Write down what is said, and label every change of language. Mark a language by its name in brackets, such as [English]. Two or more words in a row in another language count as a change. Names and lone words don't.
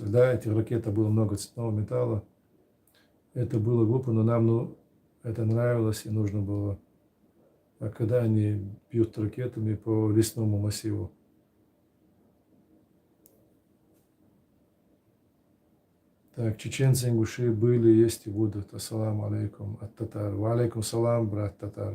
[Russian] Да, этих ракет было много цветного металла. Это было глупо, но нам это нравилось и нужно было. А когда они бьют ракетами по лесному массиву. Так, чеченцы, ингуши были, есть и будут. [Arabic] السلام عليكم [Russian] от татар. [Arabic] وعليكم السلام, [Russian] брат татар.